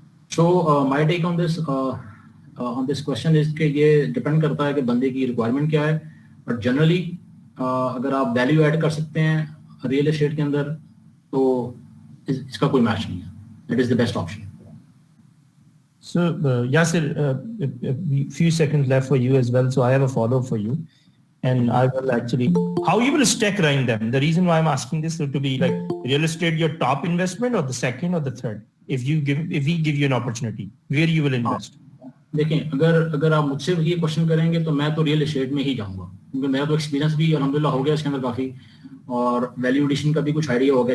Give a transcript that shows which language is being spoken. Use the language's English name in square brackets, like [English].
[English] so my take on this question is [Urdu] کہ یہ depend کرتا ہے کہ بندے کی ریکوائرمنٹ کیا ہے. بٹ جنرلی اگر آپ ویلیو ایڈ کر سکتے ہیں ریئل اسٹیٹ کے اندر تو اس کا کوئی میچ نہیں ہے. [English] That is the best option. So, Yasir, a few seconds left for you as well. So I have a follow-up for you. And I will actually, how you will stack rank them? The reason why I'm asking this is to be like real estate your top investment or the second or the third? If we give you an opportunity, where you will invest? [Urdu] دیکھیں, اگر آپ مجھ سے یہ question کریں گے تو میں تو ریئل اسٹیٹ میں ہی جاؤں گا, کیونکہ میرا تو ایکسپیرینس بھی الحمدللہ ہو گیا اس کے اندر کافی, اور ویلیو ایڈیشن کا بھی کچھ آئیڈیا ہو گیا.